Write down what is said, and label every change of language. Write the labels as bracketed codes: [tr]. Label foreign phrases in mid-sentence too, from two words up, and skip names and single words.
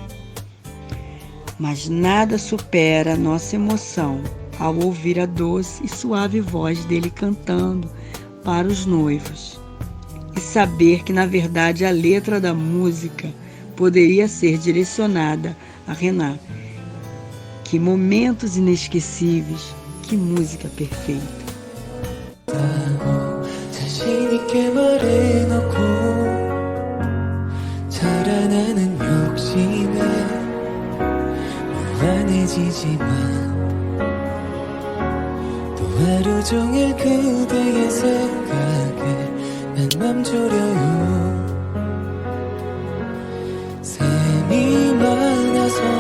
[pt] Mas nada supera a nossa emoção ao ouvir a doce e suave voz dele cantando para os noivos e saber que, na verdade, a letra da música poderia ser direcionada a Renata. Que momentos inesquecíveis, que música perfeita. [ko] 하루 종일 그대의 생각에 난 맘졸여요 샘이 많아서